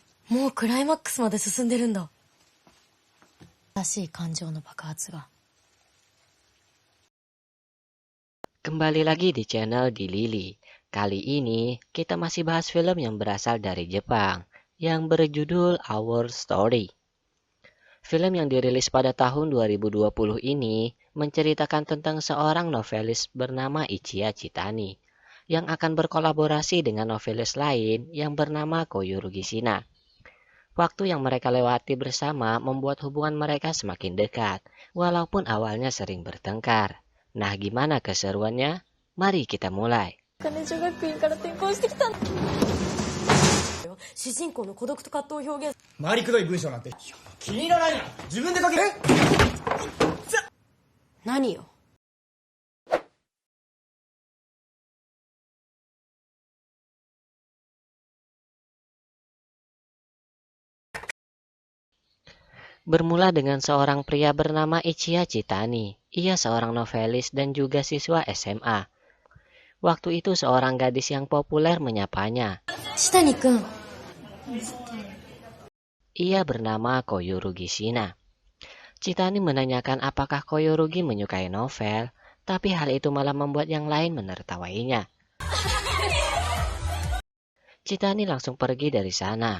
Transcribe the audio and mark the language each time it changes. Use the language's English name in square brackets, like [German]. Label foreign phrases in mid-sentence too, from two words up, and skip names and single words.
[Japanese] もうクライマックスまで進んでるんだ。新しい感情の爆発が。 [Indonesian] Kembali lagi di channel Di Lili. Kali ini kita masih bahas film yang berasal dari Jepang yang berjudul Our Story. Film yang dirilis pada tahun 2020 ini menceritakan tentang seorang novelis bernama Ichiya Chitani yang akan berkolaborasi dengan novelis lain yang bernama Koyurugi Shina. Waktu yang mereka lewati bersama membuat hubungan mereka semakin dekat, walaupun awalnya sering bertengkar. Nah, gimana keseruannya? Mari kita mulai. [Japanese] 主人公の孤独と葛藤を表現。回りくどい文章なんて気に入らないなら自分で書け。何よ。 [Indonesian] Bermula dengan seorang pria bernama Ichiya Chitani. Ia seorang novelis dan juga siswa SMA. Waktu itu seorang gadis yang populer menyapanya. [Japanese] 下にくん。 [Indonesian] Ia bernama Koyurugi Shina. Chitani menanyakan apakah Koyurugi menyukai novel, tapi hal itu malah membuat yang lain menertawainya. Chitani langsung pergi dari sana.